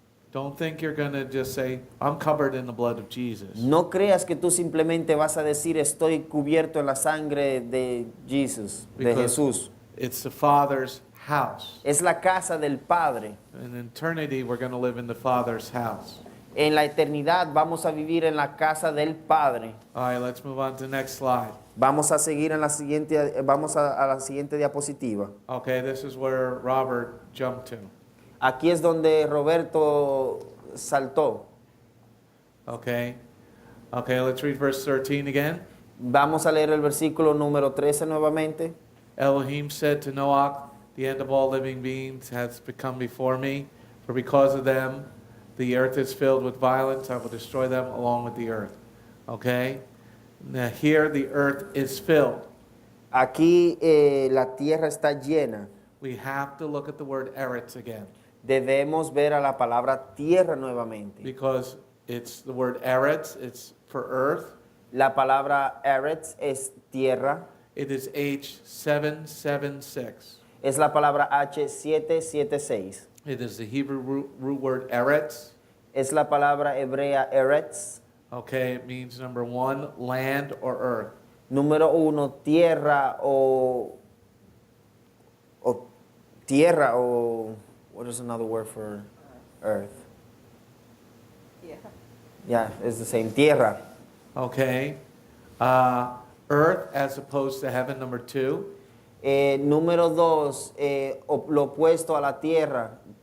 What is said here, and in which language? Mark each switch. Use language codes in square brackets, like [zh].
[en] don't think you're going to just say, I'm covered in the blood of Jesus. [es] No creas que tú simplemente vas a decir estoy cubierto en la sangre de Jesús. [en] It's the Father's house. [es] Es la casa del Padre. [en] In eternity, we're going to live in the Father's house. [es] En la eternidad vamos a vivir en la casa del Padre. [en] All right, let's move on to the next slide. [es] Vamos a seguir en la siguiente, vamos a la siguiente diapositiva. [en] Okay, this is where Robert jumped to. [es] Aquí es donde Roberto saltó. [en] Okay, let's read verse 13 again. [es] Vamos a leer el versículo número 13 nuevamente. [en] Elohim said to Noach, the end of all living beings has become before me, for because of them the earth is filled with violence. I will destroy them along with the earth. Okay? Now here the earth is filled. [es] Aquí la tierra está llena. [en] We have to look at the word eretz again. [es] Debemos ver a la palabra tierra nuevamente. [en] Because it's the word eretz, it's for earth. [es] La palabra eretz es tierra. [en] It is H776. [es] Es la palabra H776. [en] It is the Hebrew root word eretz. [es] Es la palabra hebrea eretz. [en] Okay, it means number 1, land or earth. [es] Número 1, tierra o tierra o [en] what is another word for earth? Yeah, it's the same, tierra. Okay. Earth as opposed to heaven, number 2. [es] Número 2, lo opuesto a la tierra.